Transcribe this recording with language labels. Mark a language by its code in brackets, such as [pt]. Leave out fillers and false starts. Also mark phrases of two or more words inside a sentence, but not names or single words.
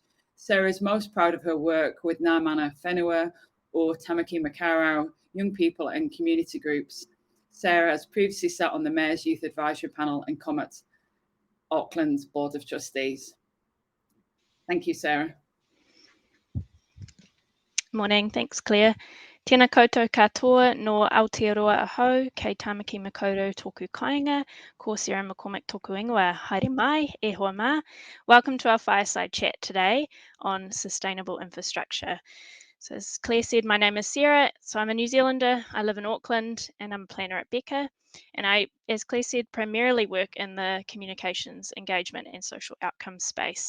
[en] Sarah is most proud of her work with Ngā Mana Whenua or Tamaki Makaurau young people and community groups. Sarah has previously sat on the Mayor's Youth Advisory Panel and Comet Auckland's Board of Trustees. Thank you, Sarah. Morning, thanks Claire. [mi] Tēnā koutou katoa no Aotearoa ahau, kei Tamaki Makaurau tōku kāinga, ko Sarah MacCormick tōku ingoa, haere mai, e hoa mā. [en] Welcome to our fireside chat today on sustainable infrastructure. So as Claire said, my name is Sarah, so I'm a New Zealander, I live in Auckland and I'm a planner at Beca. And I, as Claire said, primarily work in the communications, engagement and social outcomes space.